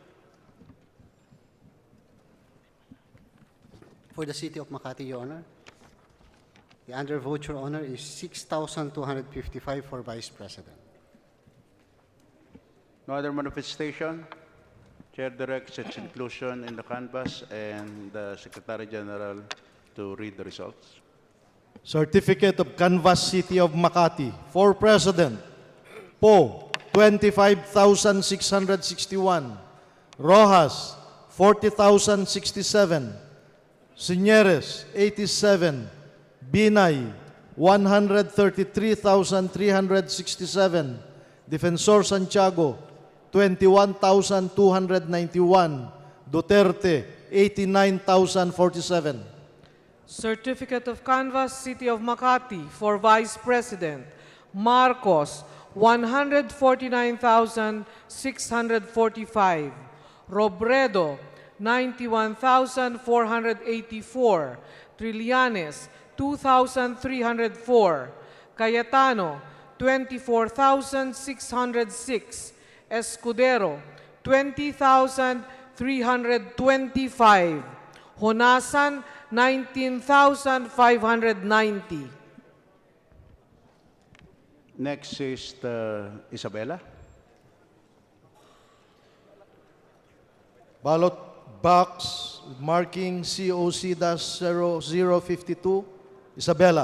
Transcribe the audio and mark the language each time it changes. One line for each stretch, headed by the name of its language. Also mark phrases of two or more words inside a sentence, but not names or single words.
English: For the City of Makati, Your Honor, the undervote, Your Honor, is 6,255 for Vice President. No other manifestation? Chair directs its inclusion in the canvas and the Secretary General to read the results. Certificate of Canvas, City of Makati. For President, Poe, 25,661. Rojas, 40,067. Siñeres, 87. Binay, 133,367. Defensor Santiago, 21,291. Duterte, 89,047. Certificate of Canvas, City of Makati, for Vice President, Marcos, 149,645. Robredo, 91,484. Trillanes, 2,304. Cayetano, 24,606. Escudero, 20,325. Honasan, 19,590. Next is Isabela. Ballot box marking COC-0052, Isabela.